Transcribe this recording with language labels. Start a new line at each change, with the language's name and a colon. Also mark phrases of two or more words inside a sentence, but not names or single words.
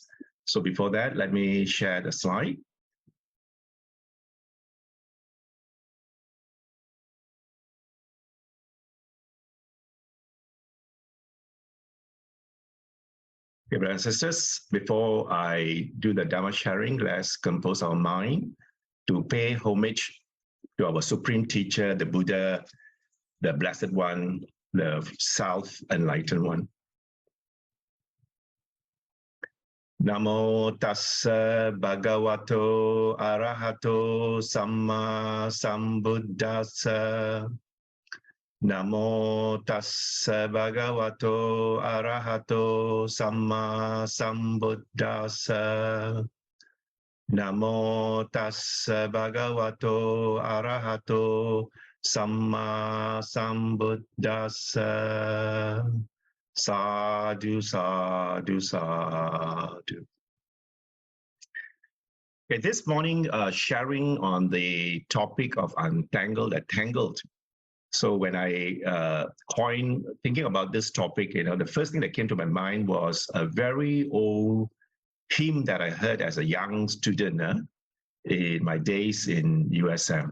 English: So before that, let me share the slide. Okay, brothers and sisters, before I do the Dhamma sharing, let's compose our mind to pay homage to our Supreme Teacher, the Buddha, the Blessed One, the Self-Enlightened One.
Pali: Namo tassa bhagavato arahato samma sambuddhassa. Namo tassa bhagavato arahato samma sambuddhassa. Namo tassa bhagavato arahato samma sambuddhassa. Sadhu, sadhu, sadhu.
English: Okay, this morning, sharing on the topic of untangled and tangled. So when I thinking about this topic, the first thing that came to my mind was a very old hymn that I heard as a young student in my days in USM.